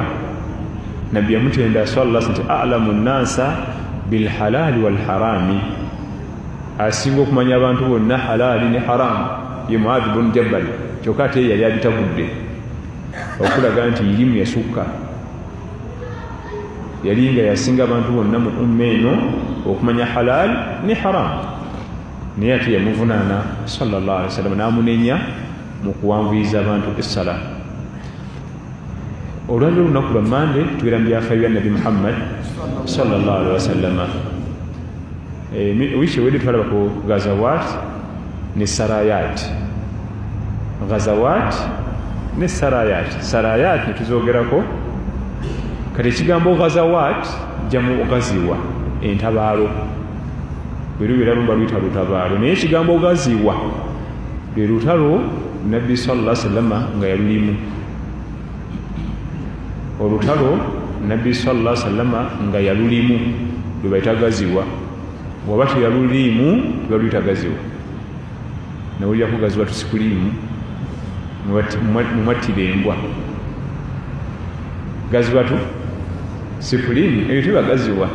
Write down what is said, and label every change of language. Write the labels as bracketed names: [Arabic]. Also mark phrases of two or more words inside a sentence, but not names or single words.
[Ganda] Nabbi yamutenda [Arabic] صلى الله عليه وسلم أعلم الناس بالحلال والحرام, [Ganda] asinga okumanya abantu bonna halaali ne haraamu ye Muadh bun Jabal. Kyokka ate yali abitagudde okulaga nti irimu yasukka, yali nga yasinga abantu bonna mu umma eno okumanya halaal ne haramu. Naye ate yamuvunaana [Arabic] صلى الله عليه وسلم [Ganda] n'amunenya mu kuwanvuyiza abantu essala. Olwaliro olunaku lwa Mande tubeera mu byafaayo bya Nabi Muhammad [Arabic] صلى الله عليه وسلم. [Ganda] wiiki ewedde twalaba ku Ghazawat ne Sarayat. Ghazawat ne Sarayat ne tuzogerako. Kati ekigambo Ghazawat jamu gaziwa, entabaalo. Bwe lumba luyita lutabaalo, naye ekigambo gaziwa lwe lutalo Nabbi [Arabic] صلى الله عليه وسلم [Ganda] nga yalulimu. Olutalo Nabbi [Arabic] صلى الله عليه وسلم [Ganda] nga yalulimu lwe bayita gaziwa. Waba teyalulimu baluyita gaziwa. Nawulira ku gaziwa tusikulimu mumwattira embwa. Gaziwa tu sikulimu ebyo tuba gaziwa.